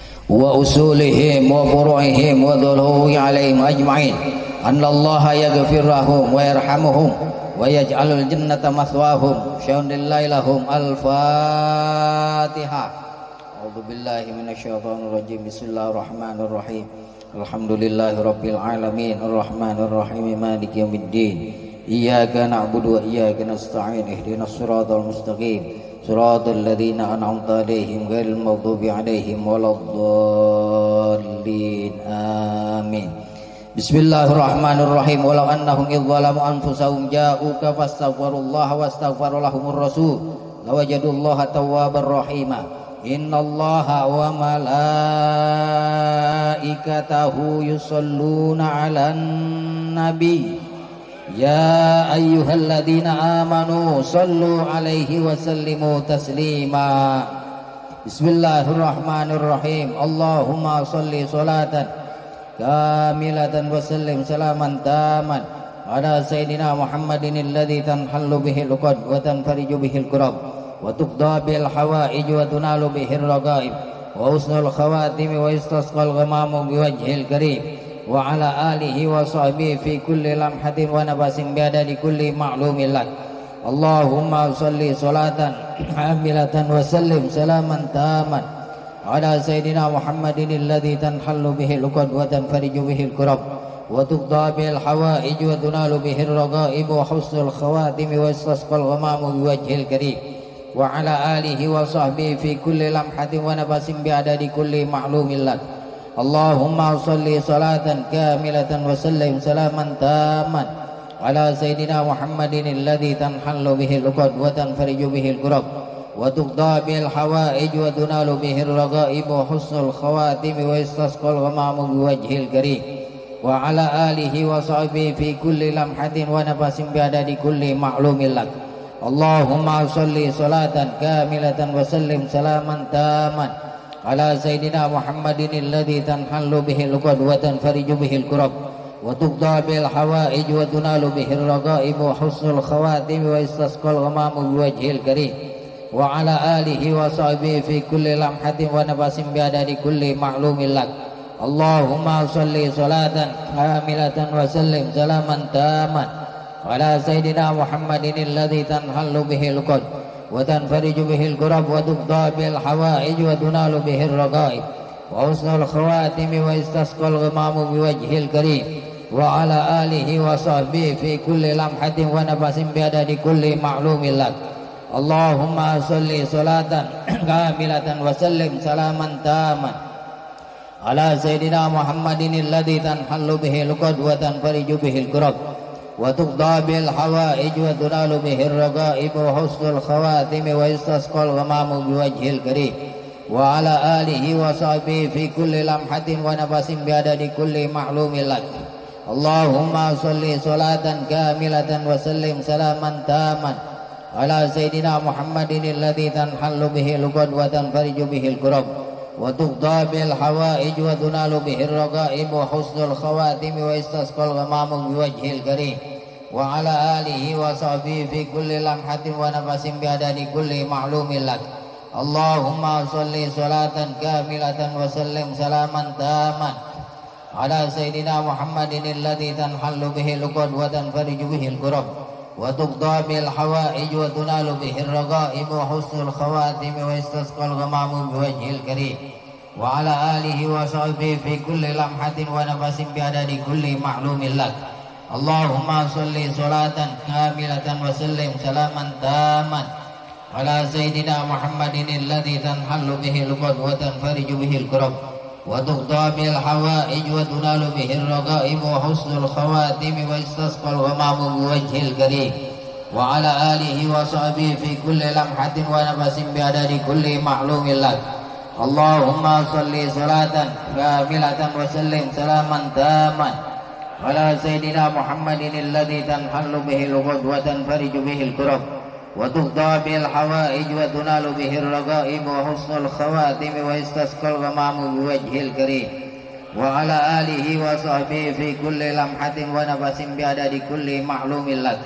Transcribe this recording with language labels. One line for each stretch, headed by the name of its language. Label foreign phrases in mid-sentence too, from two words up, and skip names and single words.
Arabic: وأصولهم وفروعهم وذويه عليهم أجمعين أن الله يغفر لهم ويرحمهم ويجعل الجنة مثواهم شاء الله لهم. Al-Fatihah. أعوذ بالله من الشيطان الرجيم. بسم الله الرحمن الرحيم. الحمد لله رب العالمين الرحمن الرحيم مالك يوم الدين. إياك نعبد وإياك نستعين اهدنا الصراط المستقيم صراط الذين أنعمت عليهم غير المغضوب عليهم ولا الضالين. Amin. Bismillahirrahmanirrahim. ولو أنهم إذ ظلموا أنفسهم جاءوك فاستغفروا الله واستغفر لهم الرسول لوجدوا الله توابا رحيما. إن الله وملائكته يصلون على النبي يا أيها الذين آمنوا صلوا عليه وسلموا تسليما. Bismillahirrahmanirrahim. اللهم صل صلاة كاملة وسلم سلاما تاما على سيدنا محمد الذي تنحل به العقد وتنفرج به الكرب وتقضى به الحوائج وتنال به الرغائب وحسن الخواتيم واستسقي الغمام بوجهه الكريم وعلى آله وصحبه في كل لمحة ونفس بعدد كل معلوم لك. اللهم صل صلاة كاملة وسلم سلاما تاما على سيدنا محمد الذي تنحل به العقد وتنفرج به الكرب وتقضى به الحوائج وتنال به الرغائب وحسن الخواتيم واستسقي الغمام بوجهه الكريم وعلى آله وصحبه في كل لمحة ونفس بعدد كل معلوم لك. اللهم صل صلاة كاملة وسلم سلاما تاما على سيدنا محمد الذي تنحل به العقد وتنفرج به الكرب وتقضى به الحوائج وتنال به الرغائب وحسن الخواتيم واستسقي الغمام بوجهه الكريم وعلى آله وصحبه في كل لمحة ونفس بعدد كل معلوم لك. اللهم صل صلاة كاملة وسلم سلاما تاما على سيدنا محمد الذي تنحل به العقد وتنفرج به الكرب وتقضى به الحوائج وتنال به الرغائب وحسن الخواتيم واستسقي الغمام بوجهه الكريم وعلى آله وصحبه في كل لمحة ونفس بعدد كل معلوم لك. اللهم صل صلاة كاملة وسلم سلاما تاما على سيدنا محمد الذي تنحل به العقد وتنفرج به الكرب وتقضى به الحوائج وتنال به الرغائب وحسن الخواتيم واستسقي الغمام بوجهه الكريم وعلى آله وصحبه في كل لمحة ونفس بعدد كل معلوم لك. اللهم صل صلاة كاملة وسلم سلاما تاما على سيدنا محمد الذي تنحل به العقد وتنفرج به الكرب وتقضى به الحوائج وتنال به الرغائب وحسن الخواتيم واستسقي الغمام بوجهه الكريم وعلى آله وصحبه في كل لمحة ونفس بعدد كل معلوم لك. اللهم صل صلاة كاملة وسلم سلاما تاما على سيدنا محمد الذي تنحل به العقد وتنفرج به الكرب وتقضى به الحوائج وتنال به الرغائب وحسن الخواتيم واستسقي الغمام بوجهه الكريم وعلى آله وصحبه في كل لمحة ونفس بعدد كل معلوم لك. اللهم صل صلاة كاملة وسلم سلاما تاما على سيدنا محمد الذي تنحل به العقد وتنفرج به الكرب وتقضى به الحوائج وتنال به الرغائب وحسن الخواتيم واستسقي الغمام بوجهه الكريم وعلى آله وصحبه في كل لمحة ونفس بعدد كل معلوم لك. اللهم صل صلاة كاملة وسلم سلاما تاما على سيدنا محمد الذي تنحل به العقد وتنفرج به الكرب وتقضى به الحوائج وتنال به الرغائب وحسن الخواتيم واستسقي الغمام بوجهه الكريم وعلى آله وصحبه في كل لمحة ونفس بعدد كل معلوم لك. اللهم صل صلاة كاملة وسلم سلاما تاما على سيدنا محمد الذي تنحل به العقد وتنفرج به الكرب وتقضى به الحوائج وتنال به الرغائب وحسن الخواتيم واستسقي الغمام بوجهه الكريم وعلى آله وصحبه في كل لمحة ونفس بعدد كل معلوم لك.